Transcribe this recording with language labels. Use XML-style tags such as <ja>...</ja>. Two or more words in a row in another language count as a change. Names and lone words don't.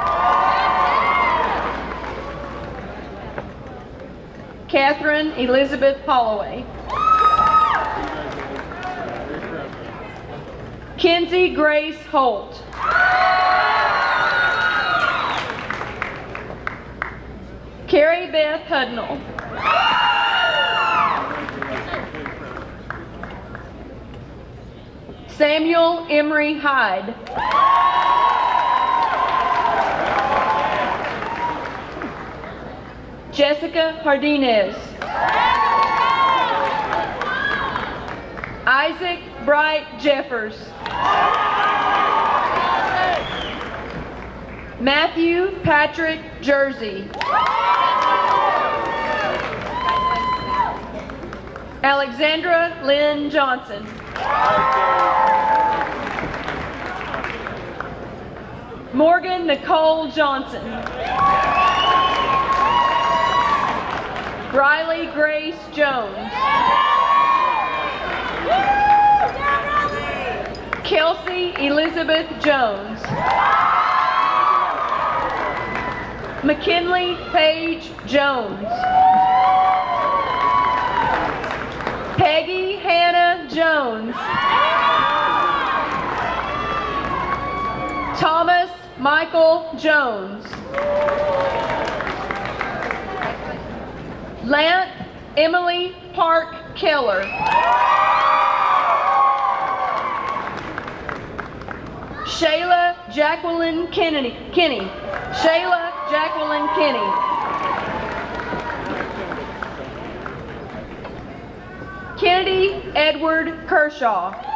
<en>Catherine Elizabeth Holloway. Kenzie Grace Holt. Carrie Beth Hudnall. Samuel Emery Hyde. Jessica Hardinez. Isaac Bright Jeffers. Matthew Patrick Jersey. Lynn Johnson. Morgan Nicole Johnson. Riley Grace Jones. Kelsey Elizabeth Jones. McKinley Paige Jones. Peggy Hannah Jones. Thomas Michael Jones. Lance Emily Park Keller. Shayla Jacqueline Kenny. Shayla Jacqueline Kenny. Kennedy Edward Kershaw.</en>